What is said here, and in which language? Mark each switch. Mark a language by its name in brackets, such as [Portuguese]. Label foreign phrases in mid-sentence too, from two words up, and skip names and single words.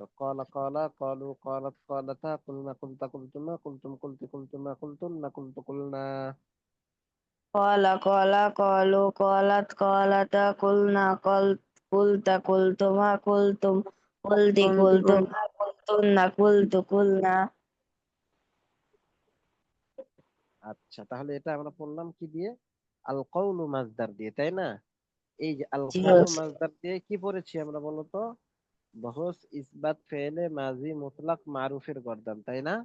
[Arabic] قال قالا قالوا قالت قالتا قلن قلت قلتما قلتم قلتِ قلتما قلتنّ قلتُ قلنا. قال قالا قالوا قالت قالتا قلن قلت قلتما قلتم قلتِ كنت قلتما قلتنّ قلتُ قلنا [Bangla] আচ্ছা, তাহলে এটা আমরা পড়লাম কি দিয়ে? [Arabic] القول مصدر [Bangla] দিয়ে, তাই না? এই যে আল জি কওলু ওস্তাদ। মাজদার দিয়ে কি পড়েছি আমরা, বলো তো? [Arabic] بحث إثبات فعل ماضي مطلق معروف [Bangla] গর্দান, তাই না?